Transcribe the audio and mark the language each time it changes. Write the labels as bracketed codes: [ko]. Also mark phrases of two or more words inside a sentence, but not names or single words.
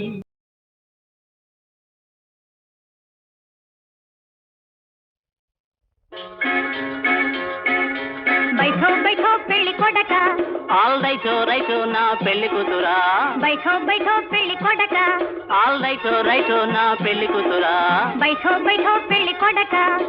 [hi] बैठो बैठो [te] పెళ్లి కొడుకా [en] all righto righto [te] నా పెళ్లి కూతురా, [hi] बैठो बैठो [te] పెళ్లి కొడుకా [en] all righto righto [te] నా పెళ్లి కూతురా. [hi] बैठो बैठो [te] పెళ్లి కొడుకా